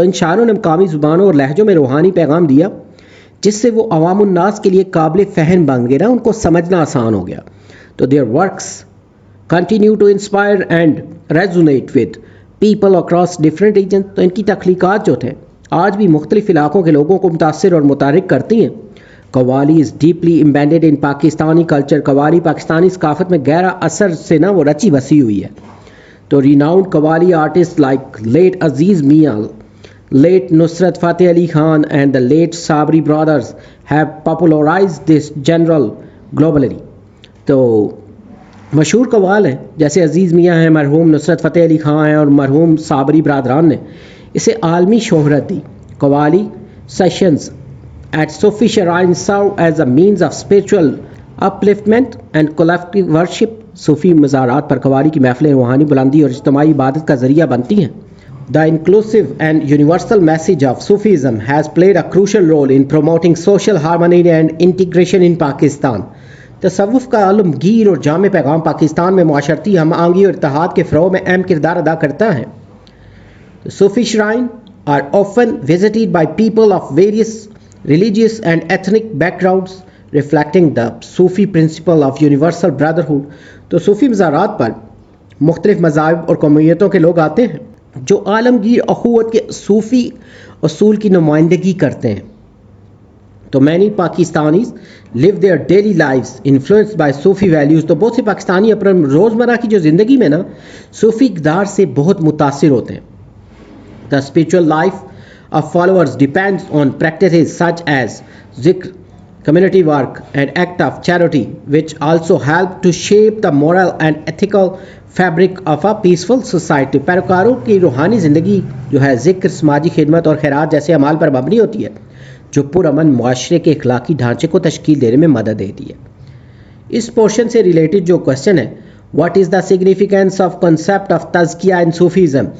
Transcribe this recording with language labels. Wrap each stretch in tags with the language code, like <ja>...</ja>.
<ur>تو ان شاعروں نے مقامی زبانوں اور لہجوں میں روحانی پیغام دیا جس سے وہ عوام الناس کے لیے قابل فہم بن گئے نا، ان کو سمجھنا آسان ہو گیا.</ur> <en>تو their works continue to inspire and resonate with people across different regions.</en> <ur>تو ان کی تخلیقات جو تھے آج بھی مختلف علاقوں کے لوگوں کو متاثر اور متحرک کرتی ہیں.</ur> <en>Qawwali is deeply embedded in Pakistani culture.</en> <ur>قوالی پاکستانی ثقافت میں گہرا اثر سے نا وہ رچی بسی ہوئی ہے.</ur> <en>تو renowned qawwali artists like late Aziz Mian, late Nusrat Fateh Ali Khan and the late Sabri brothers have popularized this genre globally.</en> <ur>تو مشہور قوال ہیں جیسے عزیز میاں ہیں، مرحوم نصرت فتح علی خان ہیں اور مرحوم صابری برادران نے اسے عالمی شہرت دی.</ur> <en>Qawwali sessions at Sufi shrine serve as a means of spiritual upliftment and collective worship.</en> <ur>صوفی مزارات پر قوالی کی محفلیں روحانی بلندی اور اجتماعی عبادت کا ذریعہ بنتی ہیں.</ur> <en>The inclusive and universal message of Sufism has played a crucial role in promoting social harmony and integration in Pakistan.</en> <ur>تصوف کا عالمگیر اور جامع پیغام پاکستان میں معاشرتی ہم آہنگی اور اتحاد کے فروغ میں اہم کردار ادا کرتا ہے.</ur> <en>Sufi shrine are often visited by people of various religious and ethnic backgrounds reflecting the Sufi principle of universal brotherhood.</en> <ur>تو صوفی مزارات پر مختلف مذاہب اور قومیتوں کے لوگ آتے ہیں جو عالمگیر اخوت کے صوفی اصول کی نمائندگی کرتے ہیں.</ur> <en>تو many Pakistanis live their daily lives influenced by Sufi values.</en> <ur>تو بہت سے پاکستانی اپنے روزمرہ کی جو زندگی میں نا صوفی اقدار سے بہت متاثر ہوتے ہیں.</ur> <en>The spiritual life of followers depends on practices such as zikr, community work and act of charity which also help to shape the moral and ethical fabric of a peaceful society.</en> <ur>پیروکاروں کی روحانی زندگی جو ہے ذکر، سماجی خدمت اور خیرات جیسے اعمال پر مبنی ہوتی ہے جو پرامن معاشرے کے اخلاقی ڈھانچے کو تشکیل دینے میں مدد دیتی ہے. اس پورشن سے ریلیٹڈ جو کوشچن ہے</ur> <en>What is the significance of concept of tazkiya in Sufism.</en>